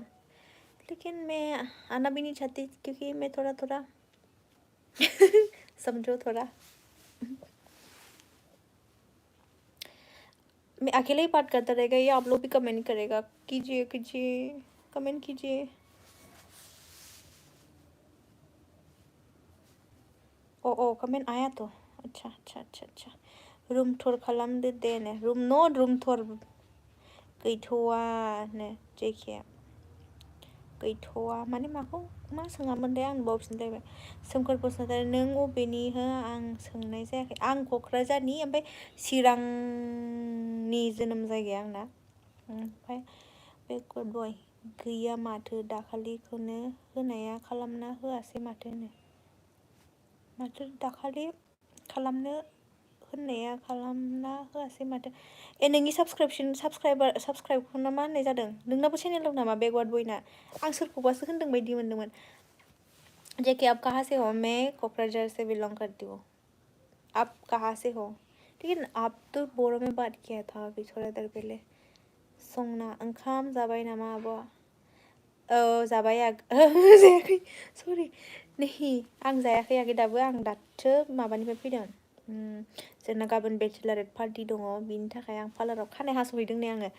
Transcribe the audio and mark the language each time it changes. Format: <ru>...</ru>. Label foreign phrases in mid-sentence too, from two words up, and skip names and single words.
<hi>लेकिन मैं आना भी नहीं चाहती क्योंकि मैं थोड़ा समझो थोड़ा मैं अकेले ही बात करता रहेगा या आप लोग भी कमेंट करेगा? कीजिए कमेंट कीजिए। ओ कमेंट आया तो अच्छा</hi> <brx>रूम टूर खालामदो दे ने रूम टूर गैथ'वा ने जेखे गैथ'वा माने माखौ मा सोङामोन दे आं बावफिनलायबाय। सोमखोर बसुमतारी नों अबेनि हो आं सोंनाय जायाखै। आं क'क्राझारनि ओमफ्राय चिरांनि जोनोम जायगाया आंना। ओमफ्राय बे गुड बय गैया माथो दाखालिखौनो होनाया खालामना होआसै माथो दाखालि खालामनो होननाया खालामना होआसै माथो। ए नोंनि साबस्क्राइबखौनो मा होननाय जादों? नोंनाबो चेनेल दं नामा बेकवार्ड बयना? आं सोरखौबासो होनदों बायदि मोनदोंमोन।</brx> <hi>जेके आप कहाँ से हो? मैं कोकराझार से बिलोंग करती हूँ। आप कहाँ से हो? लेकिन आप तो बोरो में बात किया था अभी थोड़ा देर पहले।</hi> <brx>संना ओंखाम जाबाय नामा आब'आ? जाबाय जायाखै सरि नहीं आं जायाखै आगै दाबो आं दासो माबानिफ्राय फैदों। जोंना गाबोन बेचेलारेट पार्टि दङ बिनि थाखाय आं पार्लाराव खानाय हास'हैदों नै आङो।</brx>